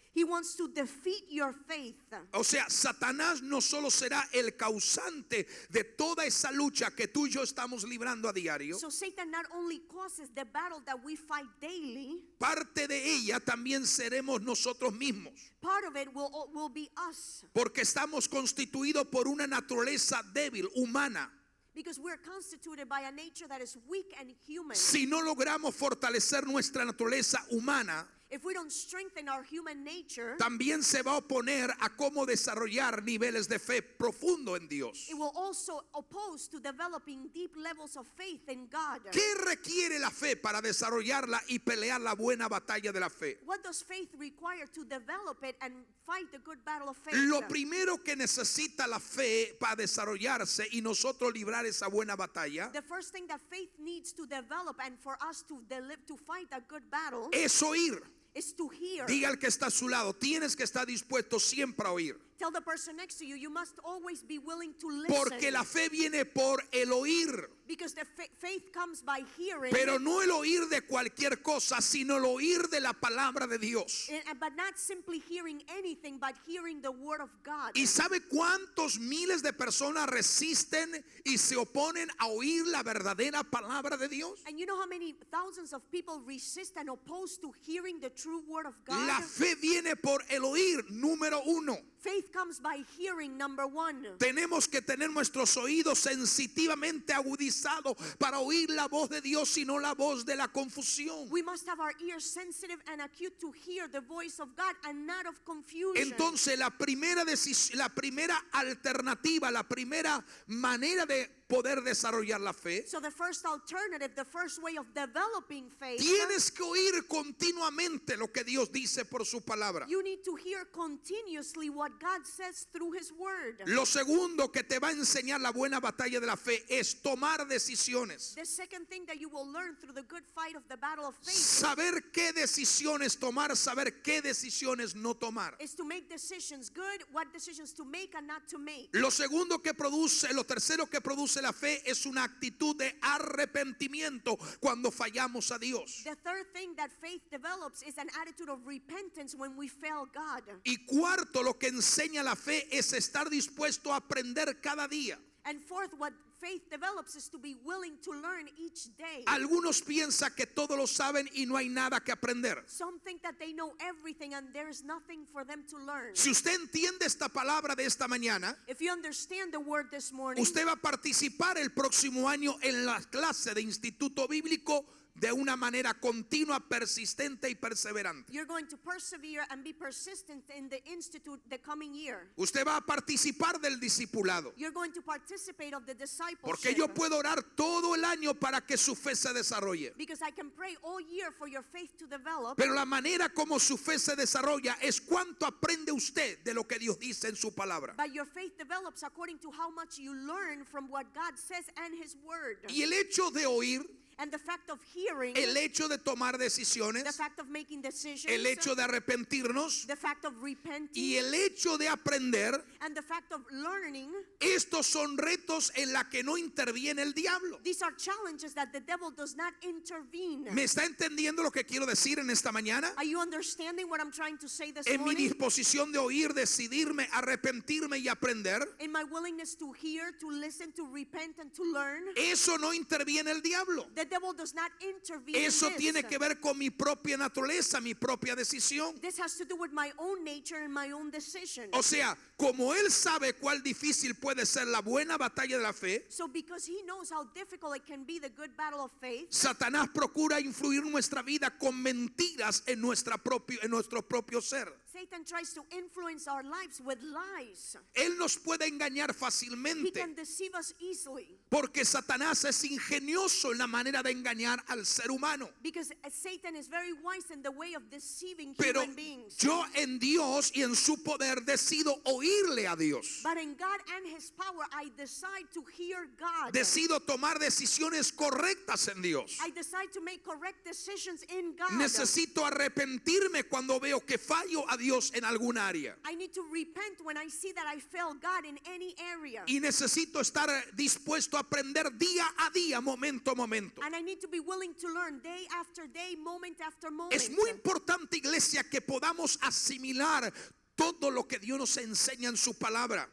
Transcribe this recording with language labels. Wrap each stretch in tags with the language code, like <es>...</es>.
<en>he wants to defeat your faith.</en> <es>O sea, Satanás no solo será el causante de toda esa lucha que tú y yo estamos librando a diario,</es> <en>So Satan not only causes the battle that we fight daily,</en> <es>parte de ella también seremos nosotros mismos,</es> <en>part of it will be us,</en> <es>porque estamos constituidos por una naturaleza débil, humana.</es> <en>because we're constituted by a nature that is weak and human.</en> <es>Si no logramos fortalecer nuestra naturaleza humana,</es> <en>if we don't strengthen our human nature,</en> <es>también se va a oponer a cómo desarrollar niveles de fe profundo en Dios.</es> <en>it will also oppose to developing deep levels of faith in God.</en> <es>¿Qué requiere la fe para desarrollarla y pelear la buena batalla de la fe?</es> <en>What does faith require to develop it and fight the good battle of faith?</en> <es>Lo primero que necesita la fe para desarrollarse y nosotros librar esa buena batalla</es> <en>The first thing that faith needs to develop and for us to fight a good battle</en> <es>es oír.</es> <en>is to hear.</en> <es>Diga al que está a su lado, tienes que estar dispuesto siempre a oír.</es> <en>Tell the person next to you, you must always be willing to listen.</en> <es>Porque la fe viene por el oír.</es> <en>Because the faith comes by hearing.</en> <es>Pero no el oír de cualquier cosa, sino el oír de la palabra de Dios.</es> <en>But not simply hearing anything, but hearing the word of God.</en> <es>¿Y sabe cuántos miles de personas resisten y se oponen a oír la verdadera palabra de Dios?</es> <en>And you know how many thousands of people resist and oppose to hearing the true word of God?</en> <es>La fe viene por el oír, número uno.</es> <en>Faith comes by hearing, number one.</en> <es>Tenemos que tener nuestros oídos sensitivamente agudizados para oír la voz de Dios y no la voz de la confusión.</es> <en>We must have our ears sensitive and acute to hear the voice of God and not of confusion.</en> <es>Entonces la primera alternativa, la primera manera de poder desarrollar la fe,</es> <en>So the first alternative, the first way of developing faith,</en> <es>tienes que oír continuamente lo que Dios dice por su palabra.</es> <en>you need to hear continuously what God says through His word.</en> <es>Lo segundo que te va a enseñar la buena batalla de la fe es tomar decisiones.</es> <en>The second thing that you will learn through the good fight of the battle of faith</en> <es>Saber qué decisiones tomar, saber qué decisiones no tomar.</es> <en>is to make decisions good, what decisions to make and not to make.</en> <es>Lo tercero que produce la fe es una actitud de arrepentimiento cuando fallamos a Dios.</es> <en>The third thing that faith develops is an attitude of repentance when we fail God.</en> <es>Y cuarto, lo que enseña la fe es estar dispuesto a aprender cada día.</es> <en>And fourth, what faith develops is to be willing to learn each day.</en> <es>Algunos piensan que todo lo saben y no hay nada que aprender.</es> <en>Some think that they know everything and there is nothing for them to learn.</en> <es>Si usted entiende esta palabra de esta mañana,</es> <en>If you understand the word this morning,</en> <es>usted va a participar el próximo año en la clase de Instituto Bíblico de una manera continua, persistente y perseverante.</es> <en>you're going to persevere and be persistent in the institute the coming year.</en> <es>Usted va a participar del discipulado.</es> <en>You're going to participate of the discipleship.</en> <es>Porque yo puedo orar todo el año para que su fe se desarrolle.</es> <en>Because I can pray all year for your faith to develop.</en> <es>Pero la manera como su fe se desarrolla es cuánto aprende usted de lo que Dios dice en su palabra.</es> <en>But your faith develops according to how much you learn from what God says and His word.</en> <es>Y el hecho de oír,</es> <en>And the fact of hearing,</en> <es>el hecho de tomar</es> <en>the</en> <es>decisiones,</es> <en>fact of making decisions,</en> <es>el hecho de arrepentirnos</es> <en>the fact of repenting,</en> <es>y el hecho de aprender,</es> <en>and the fact of learning,</en> <es>estos son retos en la que no interviene el diablo.</es> <en>these are challenges that the devil does not intervene.</en> <es>¿Me está entendiendo lo que quiero decir en esta mañana?</es> <en>Are you understanding what I'm trying to say this</en> <es>En mi</es> <en>morning?</en> <es>disposición de oír, decidirme, arrepentirme y aprender,</es> <en>In my willingness to hear, to listen, to repent, and to learn,</en> <es>eso no interviene el diablo.</es> <en>the devil does not intervene</en> <es>Eso</es> <en>in this.</en> <es>tiene que ver con mi propia naturaleza, mi propia decisión.</es> <en>This has to do with my own nature and my own decision.</en> <es>O sea, como él sabe cuál difícil puede ser la buena batalla de la fe,</es> <en>So because he knows how difficult it can be, the good battle of faith,</en> <es>Satanás procura influir nuestra vida con mentiras en nuestro propio ser.</es> <en>Satan tries to influence our lives with lies.</en> <es>Él nos puede engañar</es> <en>He</en> <es>fácilmente</es> <en>can deceive us easily.</en> <es>porque Satanás es ingenioso en la manera de engañar al ser humano.</es> <en>Because Satan is very wise in the way of deceiving</en> <es>Pero</es> <en>human beings.</en> <es>yo en Dios y en su poder decido oírle a Dios.</es> <en>But in God and His power, I decide to hear God.</en> <es>Decido tomar decisiones correctas en Dios.</es> <en>I decide to make correct decisions in God.</en> <es>Necesito arrepentirme cuando veo que fallo a Dios en alguna área.</es> <en>I need to repent when I see that I fail God in any area.</en> <es>Y necesito estar dispuesto a aprender día a día, momento a momento.</es> <en>And I need to be willing to learn day after day, moment after moment.</en> <es>Es muy importante, iglesia, que podamos asimilar todo lo que Dios nos enseña en su palabra.</es>